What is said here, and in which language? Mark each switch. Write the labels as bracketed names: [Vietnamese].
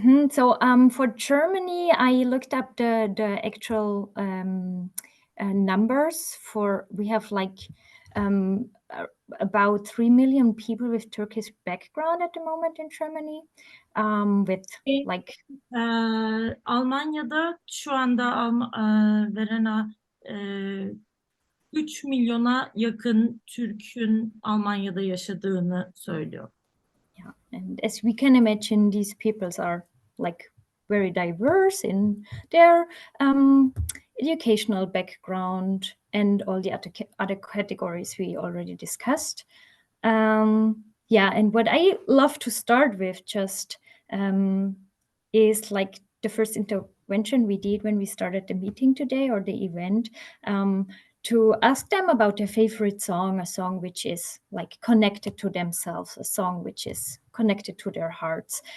[English] So for Germany, I looked up the actual numbers for, we have like about 3 million people with Turkish background at the moment in Germany, with like... [Turkish] Almanya'da şu anda Verena 3 milyona yakın Türk'ün Almanya'da yaşadığını söylüyor. [English] Yeah, and as we can imagine, these peoples are like very diverse in their educational background and all the other categories we already discussed. Yeah, and what I love to start with just is like the first intervention we did when we started the meeting today or the event, to ask them about their favorite song, a song which is like connected to themselves, a song which is connected to their hearts.